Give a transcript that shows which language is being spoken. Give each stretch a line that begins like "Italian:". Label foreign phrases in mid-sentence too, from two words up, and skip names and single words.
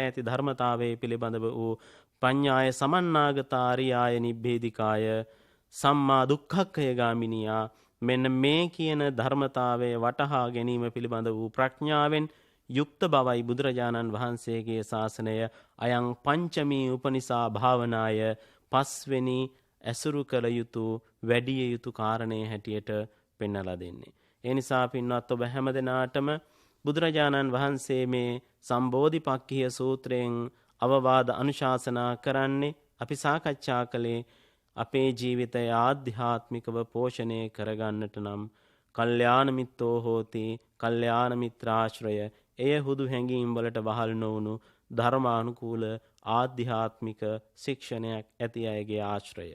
Sinhala: ඇති ධර්මතාවයේ පිළිබඳව වූ
Pali: පඤ්ඤාය සමන්නාගතාරියාය නිබ්බේධිකාය සම්මා දුක්ඛක්ඛය ගාමිනියා
Sinhala: මෙන්න මේ කියන ධර්මතාවය වටහා ගැනීම පිළිබඳ වූ ප්‍රඥාවෙන් යුක්ත බවයි බුදුරජාණන් වහන්සේගේ ශාසනය
Pali: අයං පංචමී උපනිසා භාවනාය
Sinhala: 5 වෙනි ඇසුරු කළ යුතු වැඩිය යුතු කාරණේ හැටියට පෙන්වලා දෙන්නේ. ඒ නිසා පින්වත් ඔබ හැම දිනාටම බුදුරජාණන් වහන්සේ මේ සම්බෝධිපක්ඛිය සූත්‍රයෙන් අවවාද අනුශාසනා කරන්නේ අපි සාකච්ඡා කළේ අපේ ජීවිතය ආධ්‍යාත්මිකව පෝෂණය කරගන්නට නම්
Pali: කල්යාණ මිත්තෝ හෝති
Sinhala: කල්යාණ මිත්‍රාශ්‍රය එය හුදු හැඟීම් වලට වහල් නොවුණු ධර්මානුකූල ආධ්‍යාත්මික ශික්ෂණයක් ඇති අයගේ ආශ්‍රය.